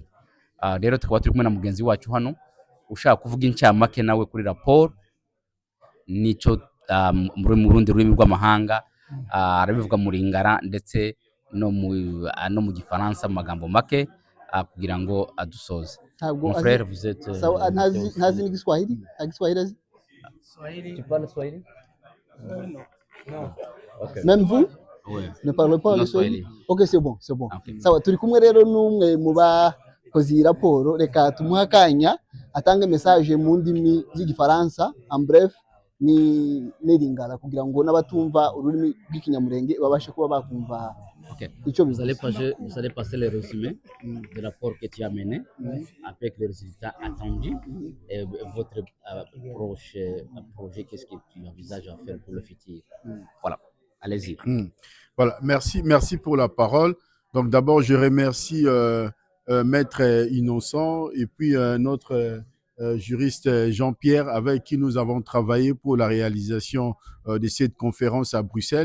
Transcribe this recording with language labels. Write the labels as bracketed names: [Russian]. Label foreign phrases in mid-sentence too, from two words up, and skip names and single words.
[Kinyarwanda] Rero tukaba turi kumwe na mugenzi wacu hano ushaka kuvuga incamake nawe kuri raporo. Nico mu rundi rurimi rw'amahanga arabivuga muri Lingala ndetse no mu Gifaransa mu magambo make, kugira ngo adusoze. [French] Mon frère, vous êtes [Kinyarwanda] ntazi n'Igiswahili? Igiswahili azi? [French] Tu parles Swahili? Non. Okay. Même vous? Ouais. Ne parlez pas le Swahili? Ok, c'est bon. Okay. [Kinyarwanda] Sawa, turi kumwe rero n'umwe mu bakoze iyi raporo. Reka tumuha akanya atange message mu ndimi z'Igifaransa [French] en bref [Kinyarwanda] ni Lingala, kugira ngo n'abatumva ururimi rw'ikinyamurenge babashe kuba bakumva. Okay. [French] Vous allez passer le résumé du rapport que tu as mené avec les résultats attendus et votre projet, qu'est-ce que tu envisages à faire pour le futur. Voilà, allez-y. Voilà, merci pour la parole. Donc d'abord, je remercie Maître Innocent et puis notre juriste Jean-Pierre, avec qui nous avons travaillé pour la réalisation de cette conférence à Bruxelles.